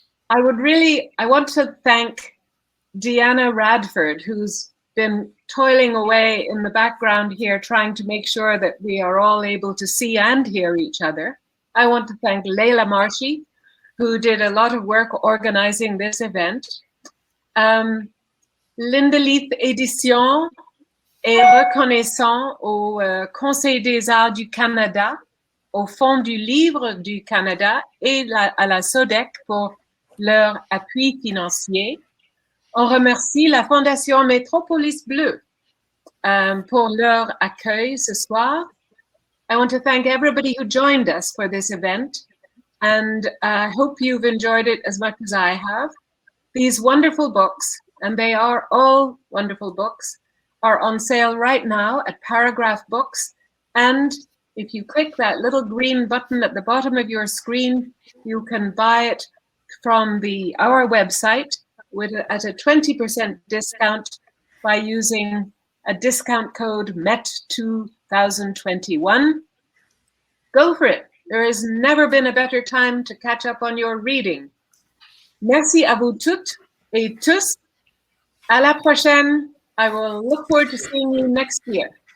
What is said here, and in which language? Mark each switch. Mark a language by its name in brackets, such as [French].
[English] I want to thank Deanna Radford, who's been toiling away in the background here, trying to make sure that we are all able to see and hear each other. I want to thank Leila Marshy, who did a lot of work organizing this event. [French] Leith Éditions est reconnaissant au Conseil des Arts du Canada, au Fonds du Livre du Canada et à la SODEC pour leur appui financier. On remercie la Fondation Métropolis Bleue pour leur accueil ce soir. [English] I want to thank everybody who joined us for this event, and I hope you've enjoyed it as much as I have. These wonderful books, and they are all wonderful books, are on sale right now at Paragraph Books, and if you click that little green button at the bottom of your screen, you can buy it from our website at a 20% discount by using a discount code MET2021. Go for it. There has never been a better time to catch up on your reading. [French] Merci à vous toutes et tous. À la prochaine. [English] I will look forward to seeing you next year.